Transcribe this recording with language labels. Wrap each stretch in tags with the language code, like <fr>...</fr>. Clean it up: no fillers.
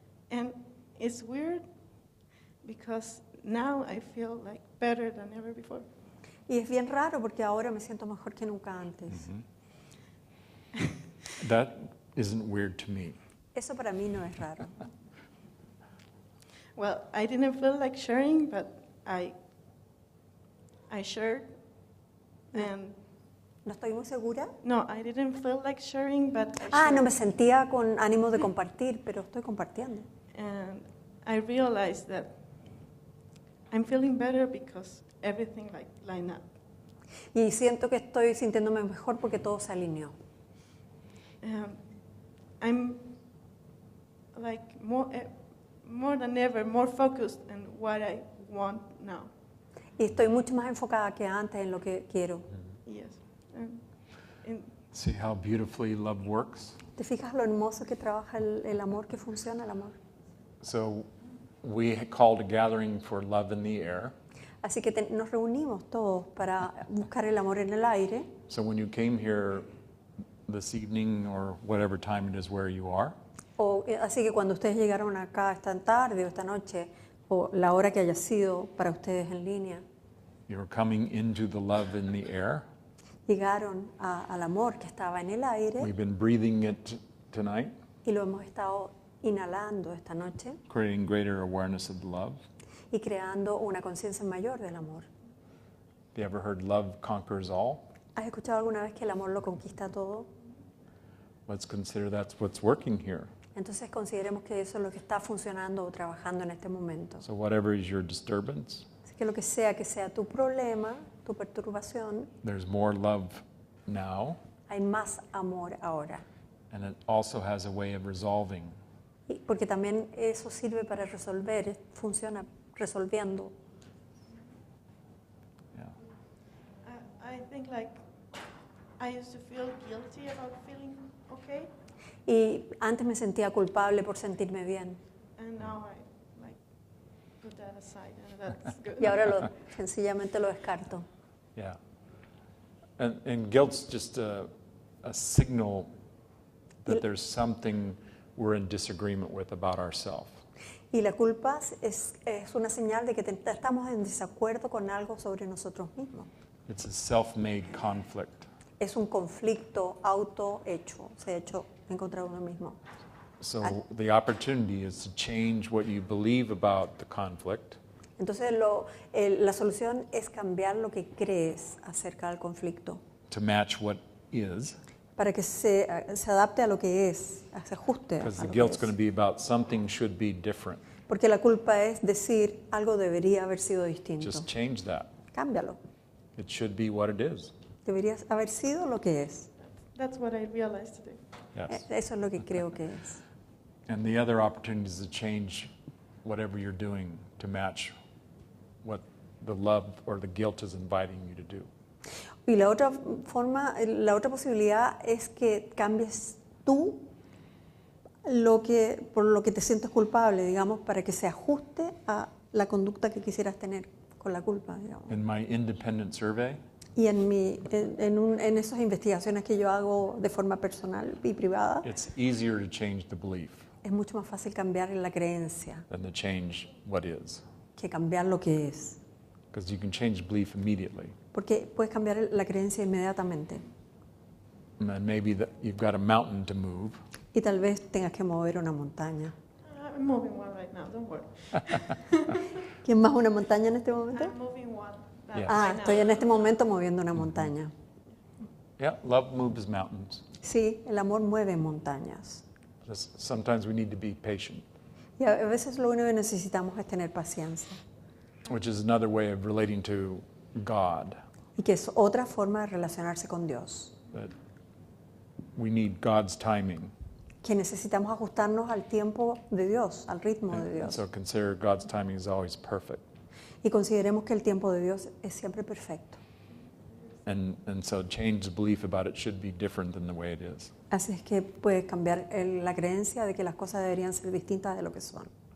<en>And it's weird because now I feel like better than ever before.</en> <es>Y es bien raro porque ahora me siento mejor que nunca antes.</es> <en>That isn't weird to me.</en> <es>Eso para mí no es raro.</es> <en>Well, I didn't feel like sharing, but I shared, and</en> <es>No estoy muy segura.</es> <en>No, I didn't feel like sharing, but I Ah, shared.</en> <es>no me sentía con ánimo de compartir, pero estoy compartiendo.</es> <en>And I realized that I'm feeling better because everything like lined up.</en> <es>Y siento que estoy sintiéndome mejor porque todo se alineó.</es> <en>I'm like more than ever, more focused on what I want now.</en> <es>Y estoy mucho más enfocada que antes en lo que quiero.</es> <en>Yes. See how beautifully love works?</en> <es>¿Te fijas lo hermoso que trabaja el amor, que funciona el amor?</es> <en>So we called a gathering for love in the air.</en> <es>Así que nos reunimos todos para buscar el amor en el aire.</es> <en>So when you came here this evening or whatever time it is where you are,</en> <es>Así que cuando ustedes llegaron acá esta tarde o esta noche, o la hora que haya sido para ustedes en línea,</es> <en>you're coming into the love in the air.</en> <es>llegaron al amor que estaba en el aire</es> <en>We've been breathing it tonight,</en> <es>y lo hemos estado inhalando esta noche</es> <en>creating greater awareness of love.</en> <es>y creando una conciencia mayor del amor.</es> <en>Have you ever heard love conquers all?</en> <es>¿Has escuchado alguna vez que el amor lo conquista todo?</es> <en>Let's consider that's what's working here.</en> <es>Entonces consideremos que eso es lo que está funcionando o trabajando en este momento.</es> <en>So whatever is your disturbance,</en> <es>Así que sea tu problema, tu perturbación,</es> <en>there's more love now,</en> <es>hay más amor ahora.</es> <en>and it also has a way of resolving.</en> <es>Porque también eso sirve para resolver, funciona resolviendo.</es> <en>Yeah. I think like I used to feel guilty about feeling okay,</en> <es>Y antes me sentía culpable por sentirme bien.</es> <en>and now I like put that aside, and that's good.</en> <es>Y ahora sencillamente lo descarto.</es> <en>Yeah. And guilt's just a signal that there's something we're in disagreement with about ourselves.</en> <es>Y la culpa es una señal de que estamos en desacuerdo con algo sobre nosotros mismos.</es> <en>It's a self-made conflict.</en> <es>Es un conflicto autohecho, se ha hecho en contra de uno mismo.</es> <en>So the opportunity is to change what you believe about the conflict</en> <es>Entonces la solución es cambiar lo que crees acerca del conflicto</es> <en>to match what is,</en> <es>para que se adapte a lo que es, se ajuste a</es> <en>because the</en> <es>lo</es> <en>guilt's</en> <es>que</es> <en>going</en> <es>es.</es> <en>to be about something should be different.</en> <es>Porque la culpa es decir algo debería haber sido distinto.</es> <en>Just change that.</en> <es>Cámbialo.</es> <en>It should be what it is.</en> <es>Debería haber sido lo que es.</es> <en>That's what I realized today. Yes.</en> <es>Eso es lo que creo que es.</es> <en>And the other opportunity is to change whatever you're doing to match what the love or the guilt is inviting you to do.</en> <es>Y la otra posibilidad es que cambies tú por lo que te sientes culpable, digamos, para que se ajuste a la conducta que quisieras tener con la culpa, digamos.</es> <en>In my independent survey,</en> <es>Y en esas investigaciones que yo hago de forma personal y privada,</es> <en>it's easier to change the belief</en> <es>es mucho más fácil cambiar la creencia</es> <en>than to change what is.</en> <es>que cambiar lo que es.</es> <en>Because you can change belief immediately.</en> <es>Porque puedes cambiar la creencia inmediatamente.</es> <en>And then maybe you've got a mountain to move.</en> <es>Y tal vez tengas que mover una montaña.</es> <en>I'm moving one right now. Don't worry.</en> <es>¿Quién más una montaña en este momento?</es> <en>I'm moving one. Yes.</en> <es>Ah, estoy en este momento moviendo una montaña.</es> <en>Yeah, love moves mountains.</en> <es>Sí, el amor mueve montañas.</es> <en>Just sometimes we need to be patient,</en> <es>Y a veces lo único que necesitamos es tener paciencia.</es> <en>which is another way of relating to God.</en> <es>Y que es otra forma de relacionarse con Dios.</es> <en>That we need God's timing.</en> <es>Que necesitamos ajustarnos al tiempo de Dios, al ritmo de</es> <en>And</en> <es>Dios.</es> <en>so consider God's timing is always perfect.</en> <es>Y consideremos que el tiempo de Dios es siempre perfecto.</es> <en>And so change the belief about it should be different than the way it is.</en> <es>Así es que puedes cambiar la creencia de que las cosas deberían ser distintas de lo que son.</es>